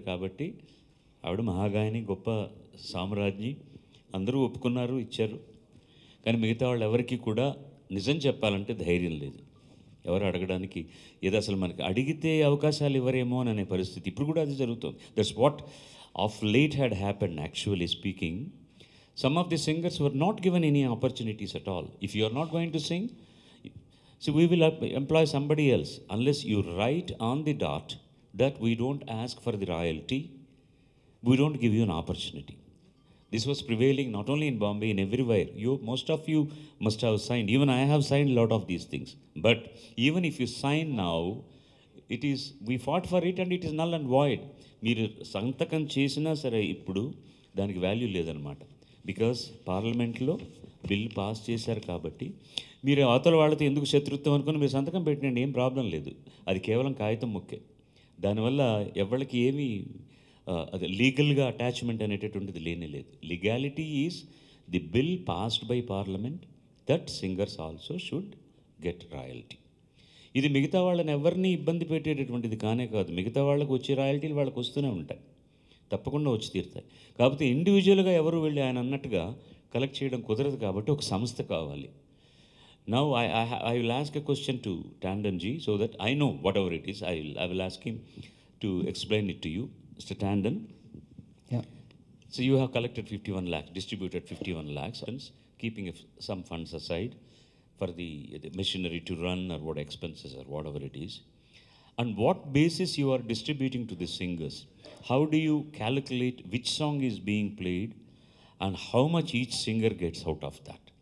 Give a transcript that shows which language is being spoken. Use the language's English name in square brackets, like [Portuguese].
[Telugu] కాబట్టి ఆవిడ మహాగాయని, గొప్ప సామ్రాజ్ఞి, అందరూ ఒప్పుకున్నారు, ఇచ్చారు. కానీ మిగతా వాళ్ళు ఎవరికి కూడా నిజం చెప్పాలంటే ధైర్యం లేదు, ఎవరు అడగడానికి. ఏదో అసలు మనకి అడిగితే అవకాశాలు ఇవ్వరేమో అనే పరిస్థితి ఇప్పుడు కూడా అది జరుగుతుంది. [English] That's what of late had happened. Actually speaking, some of the singers were not given any opportunities at all. If you are not going to sing, so we will employ somebody else. Unless you write on the dot that we don't ask for the royalty, we don't give you an opportunity. This was prevailing not only in Bombay, in everywhere. Most of you must have signed. Even I have signed a lot of these things. But even if you sign now, we fought for it and it is null and void. [Telugu] మీరు సంతకం చేసినా సరే ఇప్పుడు దానికి value లేదనమాట. Because పార్లమెంట్లో bill pass చేశారు కాబట్టి మీరు అవతల వాళ్ళతో ఎందుకు శత్రుత్వం అనుకుని మీరు సంతకం పెట్టినండి, ఏం ప్రాబ్లం లేదు. అది కేవలం కాగితం ముక్కే. దానివల్ల ఎవరికి ఏమీ అదే లీగల్గా అటాచ్మెంట్ అనేటటువంటిది లేనే లేదు. [English] Legality is the bill passed by parliament that singers also should get royalty. [Telugu] ఇది మిగతా వాళ్ళని ఎవరిని ఇబ్బంది పెట్టేటటువంటిది కానే కాదు. మిగతా వాళ్ళకు వచ్చే రాయల్టీలు వాళ్ళకి వస్తూనే ఉంటాయి, తప్పకుండా వచ్చి తీరుతాయి. కాకపోతే ఇండివిజువల్గా ఎవరు వెళ్ళి ఆయన అన్నట్టుగా కలెక్ట్ చేయడం కుదరదు. కాబట్టి ఒక సంస్థ కావాలి. [English] Now I will ask a question to Tandon ji so that I know whatever it is. I will ask him to explain it to you. Mr. Tandon, yeah. So you have collected 51 lakhs, distributed 51 lakhs, keeping some funds aside for the machinery to run or what expenses or whatever it is. And what basis you are distributing to the singers? How do you calculate which song is being played and how much each singer gets out of that?